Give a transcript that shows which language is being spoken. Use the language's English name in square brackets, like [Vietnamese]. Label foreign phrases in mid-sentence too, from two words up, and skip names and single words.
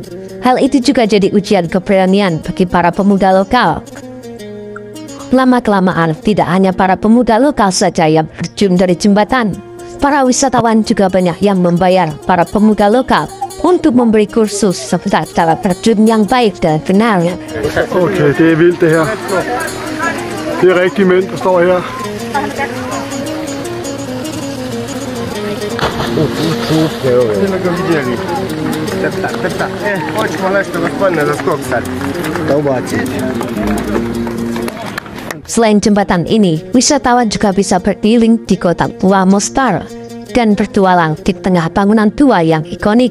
[Indonesian] Hal itu juga jadi ujian keberanian bagi para pemuda lokal. Lama-kelamaan, tidak hanya para pemuda lokal saja yang terjun dari jembatan. Para wisatawan juga banyak yang membayar para pemuda lokal untuk memberi kursus serta cara terjun yang baik dan benar. [Danish] Okay, det er vildt det her. Det er rigtige mænd, der står her. [Indonesian] Selain jembatan ini, wisatawan juga bisa berkeliling di kota tua Mostar dan bertualang di tengah bangunan tua yang ikonik.